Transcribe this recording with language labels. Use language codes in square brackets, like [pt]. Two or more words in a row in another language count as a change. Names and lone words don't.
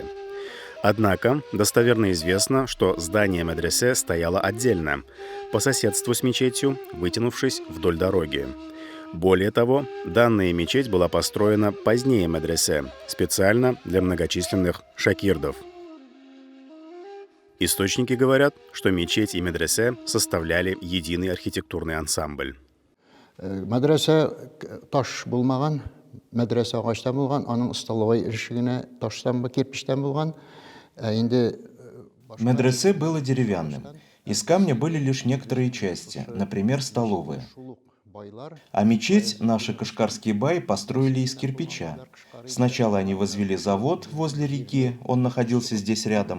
[ru] Однако достоверно известно, что здание медресе стояло отдельно, по соседству с мечетью, вытянувшись вдоль дороги. Более того, данная мечеть была построена позднее медресе, специально для многочисленных шакирдов. Источники говорят, что мечеть и медресе составляли единый архитектурный ансамбль. [tt] Медресе таш булмаган, медресе агачтан булган, аның столовой ишигине таштан ба кирпичтен булган. [ru] Медресе было деревянным. Из камня были лишь некоторые части, например, столовые. А мечеть наши кашкарские баи построили из кирпича. Сначала они возвели завод возле реки, он находился здесь рядом.